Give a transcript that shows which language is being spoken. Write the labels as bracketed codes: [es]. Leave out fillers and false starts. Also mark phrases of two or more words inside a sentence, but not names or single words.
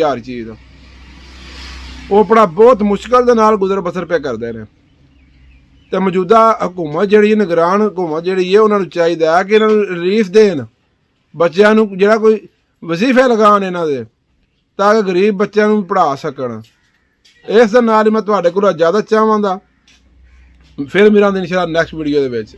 [ur] ہر چیز وہ بڑا بہت مشکل [pa] دے نال [ur] گزر بسر پہ کرتے ہیں. تو موجودہ حکومت جی نگران حکومت جی ہے انہوں نے چاہیے کہ انہوں نے ریلیف دین، بچوں کو جڑا کوئی وظیفے لگان انہوں دے تاکہ غریب بچوں کو پڑھا سکن. [pa] اس نال میں تہاڈے کولوں اجازت چاہاں گا. پھر میرا ان شاء اللہ [en] next video [pa] دے وچ.